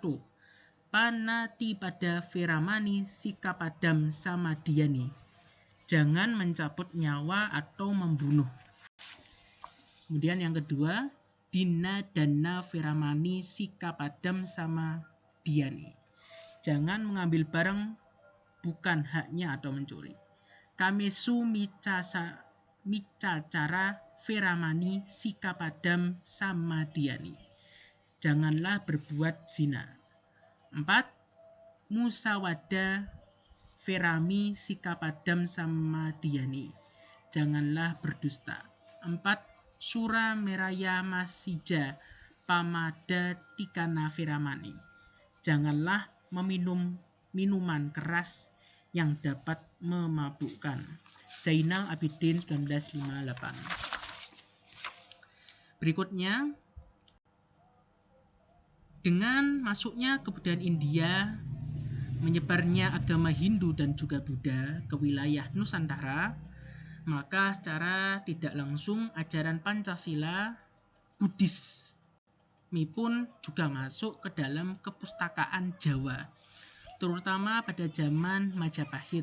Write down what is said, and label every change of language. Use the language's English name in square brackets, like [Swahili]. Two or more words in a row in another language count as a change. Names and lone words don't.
[Pali] Panatipada Veramani Sikapadam Samadhyani, [Indonesian] jangan mencabut nyawa atau membunuh. Kemudian yang kedua, [Pali] Dina Dana Veramani Sikapadam Samadhyani, [Indonesian] jangan mengambil barang bukan haknya atau mencuri. [Pali] Kamesu micacara veramani sikapadam samadiani. [Indonesian] Janganlah berbuat zina. 4. [Pali] Musawada verami sikapadam samadiani. [Indonesian] Janganlah berdusta. 4. [Pali] Sura meraya masija pamada tikana veramani. [Indonesian] Janganlah meminum minuman keras yang dapat memabukkan. Zainal Abidin 1958. Berikutnya, dengan masuknya kebudayaan India, menyebarnya agama Hindu dan juga Buddha ke wilayah Nusantara, maka secara tidak langsung ajaran Pancasila Buddhisme pun juga masuk ke dalam kepustakaan Jawa, terutama pada zaman Majapahit.